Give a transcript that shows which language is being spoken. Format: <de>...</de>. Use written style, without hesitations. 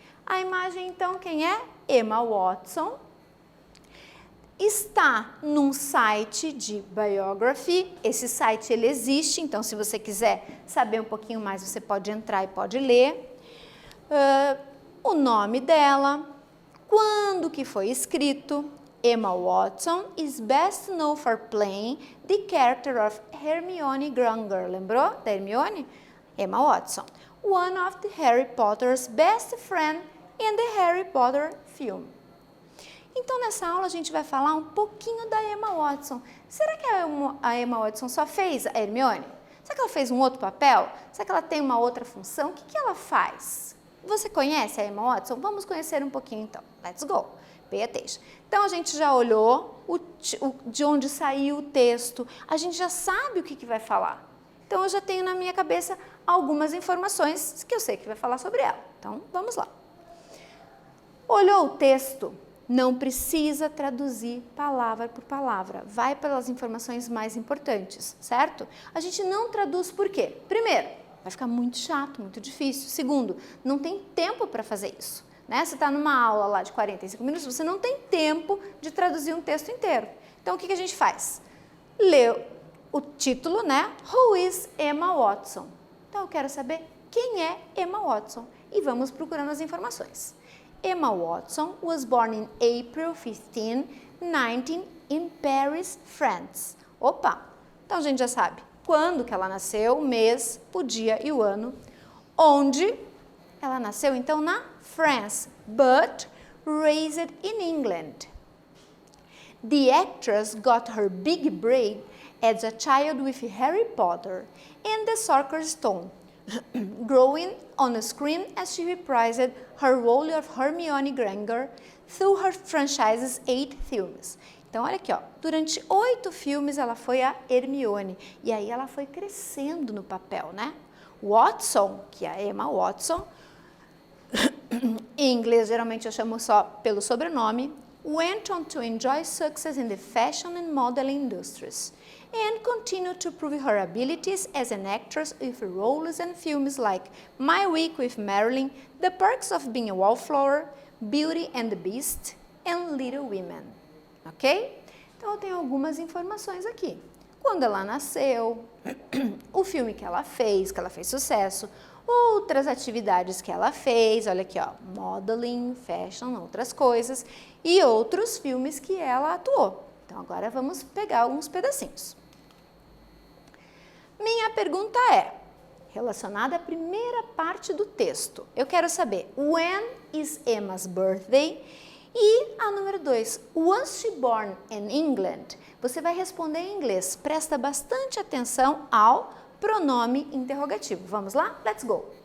<pt>A imagem então quem é? Emma Watson. Está num site de biography, esse site ele existe, então se você quiser saber um pouquinho mais você pode entrar e pode ler. O nome dela, Quando que foi escrito?</pt> <en>Emma Watson is best known for playing the character of Hermione Granger.</en> <pt>Lembrou da Hermione?</pt> <en>Emma Watson, one of the Harry Potter's best friend in the Harry Potter film.</en> <pt>Então, nessa aula, a gente vai falar um pouquinho da Emma Watson. Será que a Emma Watson só fez a Hermione? Será que ela fez um outro papel? Será que ela tem uma outra função? O que ela faz? Você conhece a Emma Watson? Vamos conhecer um pouquinho, então.</pt> <en>Let's go. Pay attention.</en> <pt>Então, a gente já olhou de onde saiu o texto. A gente já sabe o que vai falar. Então, eu já tenho na minha cabeça algumas informações que eu sei que vai falar sobre ela. Então, vamos lá. Olhou o texto? Não precisa traduzir palavra por palavra, vai pelas informações mais importantes, certo? A gente não traduz por quê? Primeiro, vai ficar muito chato, muito difícil. Segundo, não tem tempo para fazer isso, né? Você está numa aula lá de 45 minutos, você não tem tempo de traduzir um texto inteiro. Então, o que a gente faz? Lê o título, né?</pt> <en>Who is Emma Watson?</en> <pt>Então, eu quero saber quem é Emma Watson e vamos procurando as informações.</pt> <en>Emma Watson was born in April 15, 19 in Paris, France.</en> <pt>Opa! Então a gente já sabe quando que ela nasceu, o mês, o dia e o ano. Onde ela nasceu, então, na France,</pt> <en>but raised in England. The actress got her big break as a child with Harry Potter and the Sorcerer's Stone, growing on the screen as she reprised her role of Hermione Granger through her franchise's 8 films.</en> <pt>Então, olha aqui, ó, durante 8 filmes ela foi a Hermione, e aí ela foi crescendo no papel, né?</pt> <en>Watson,</en> <pt>que é a Emma Watson, em inglês geralmente eu chamo só pelo sobrenome,</pt> <en>went on to enjoy success in the fashion and modeling industries, and continued to prove her abilities as an actress with roles in films like My Week with Marilyn, The Perks of Being a Wallflower, Beauty and the Beast, and Little Women. Ok?</en> <pt>Então, eu tenho algumas informações aqui. Quando ela nasceu, o filme que ela fez sucesso, outras atividades que ela fez, olha aqui, ó, modeling, fashion, outras coisas, e outros filmes que ela atuou. Então, agora vamos pegar alguns pedacinhos. Minha pergunta é, relacionada à primeira parte do texto, eu quero saber,</pt> <en>when is Emma's birthday?</en> <pt>E a número 2,</pt> <en>was she born in England?</en> <pt>Você vai responder em inglês, presta bastante atenção ao pronome interrogativo. Vamos lá?</pt> <en>Let's go!</en>